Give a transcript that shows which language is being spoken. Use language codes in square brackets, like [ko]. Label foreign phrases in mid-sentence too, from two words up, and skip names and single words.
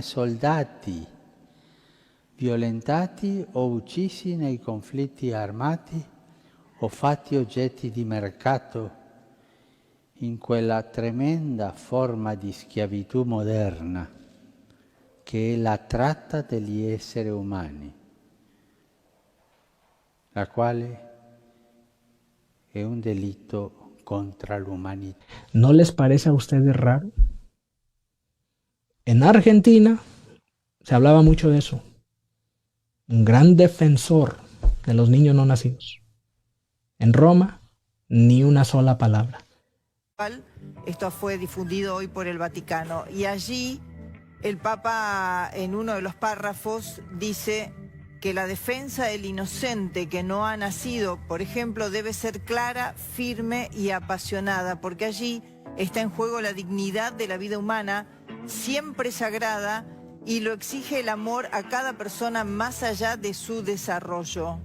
[it] soldati, violentati o uccisi nei conflitti armati o fatti oggetti di mercato in quella tremenda forma di schiavitù moderna che è la tratta degli esseri umani, la quale è un delitto contra l'umanità. [es] ¿No les parece a ustedes raro? En Argentina se hablaba mucho de eso. Un gran defensor de los niños no nacidos. En Roma, ni una sola palabra. Esto fue difundido hoy por el Vaticano y allí el Papa en uno de los párrafos dice que la defensa del inocente que no ha nacido, por ejemplo, debe ser clara, firme y apasionada, porque allí está en juego la dignidad de la vida humana, siempre sagrada, y lo exige el amor a cada persona más allá de su desarrollo.